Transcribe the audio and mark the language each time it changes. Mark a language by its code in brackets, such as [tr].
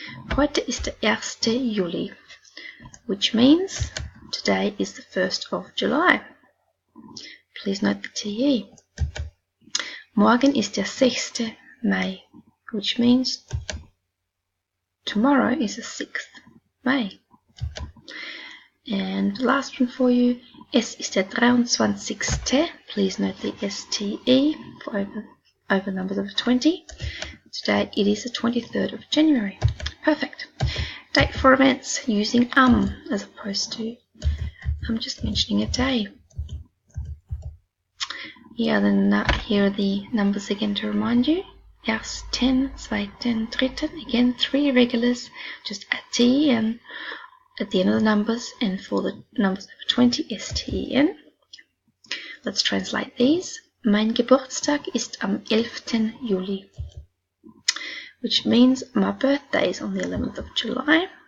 [de] Heute ist der 1. Juli, [en] which means today is the 1st of July. Please note the TE. [de] Morgen ist der 6. [en] Mai, which means tomorrow is the 6th May. And the last one for you, [de] es ist der 23. [en] Please note the STE for over numbers over 20. Today it is the 23rd of January. Perfect. Date for events using as opposed to I'm just mentioning a day. Yeah, then here are the numbers again to remind you. [de] Ersten, zweiten, dritten. [en] Again, 3 regulars. Just add ten at the end of the numbers, and for the numbers over 20, STEN. Let's translate these. [de] Mein Geburtstag ist am 11. [en] Juli, which means my birthday is on the 11th of July.